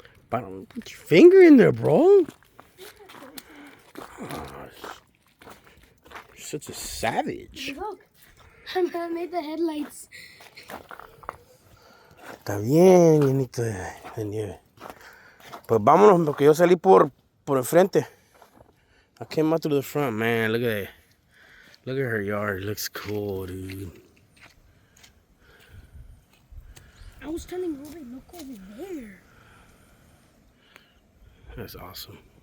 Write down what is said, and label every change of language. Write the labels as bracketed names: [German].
[English] Don't put your finger in there, bro. Gosh. You're such a savage. Look, I made the headlights. [Spanish] Está bien, llenito de nieve. Pues vámonos, porque yo salí por enfrente. [English] I came out through the front, man. Look at that. Look at her yard. It looks cool, dude. I was telling Robert, look over there. That's awesome.